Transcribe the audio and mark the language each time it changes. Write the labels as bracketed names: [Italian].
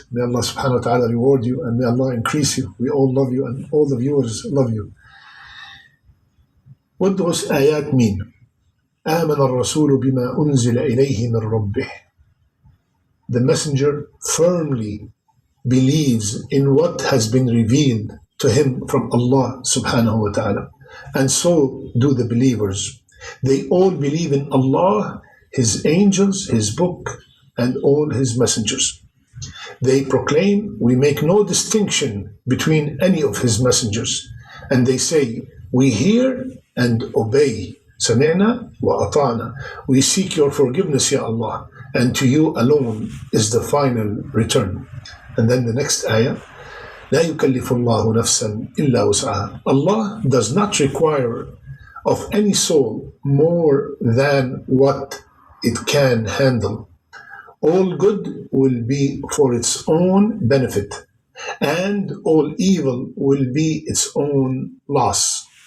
[English] May Allah subhanahu wa ta'ala reward you and may Allah increase you. We all love you and all the viewers love you. What do those ayat mean? [Arabic] آمن الرسول بما أنزل إليه من ربه. [English] The messenger firmly believes in what has been revealed to him from Allah subhanahu wa ta'ala. And so do the believers. They all believe in Allah, His angels, His book, and all His messengers. They proclaim, we make no distinction between any of His messengers. And they say, we hear and obey. Sami'na wa ata'na. We seek your forgiveness, Ya Allah, and to you alone is the final return. And then the next ayah, [Arabic] لا يكلف الله نفسا إلا وسعها. [English] Allah does not require of any soul more than what it can handle. All good will be for its own benefit, and all evil will be its own loss.